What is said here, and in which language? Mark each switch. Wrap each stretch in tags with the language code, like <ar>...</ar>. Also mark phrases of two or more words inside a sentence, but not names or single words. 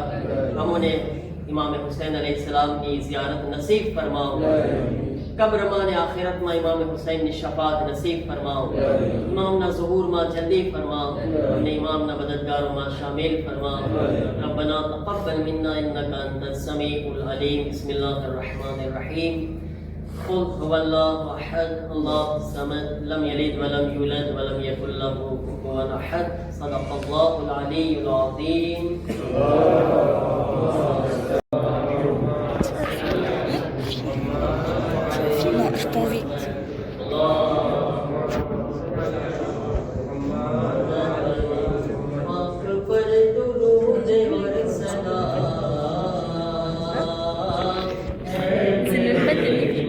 <gu>અમોને ઇમામ હુસૈન અલૈહિસ્સલામની ઝિયારત નસીબ ફરમાવો. કબ્રમાં અને આખિરતમાં ઇમામ હુસૈનની શફાત નસીબ ફરમાવો. ઇમામના ઝુહૂરમાં જલ્દી ફરમાવો અને ઇમામના મદદગારોમાં શામિલ ફરમાવો.</gu> <ar>ربنا تقبل منا إنك أنت السميع العليم. بسم الله الرحمن الرحيم. قل هو الله احد الله الصمد لم يلد ولم يولد ولم يكن له كفوا احد. صدق الله العلي العظيم.</ar> <fr>Je t'invite. C'est le fait de</fr>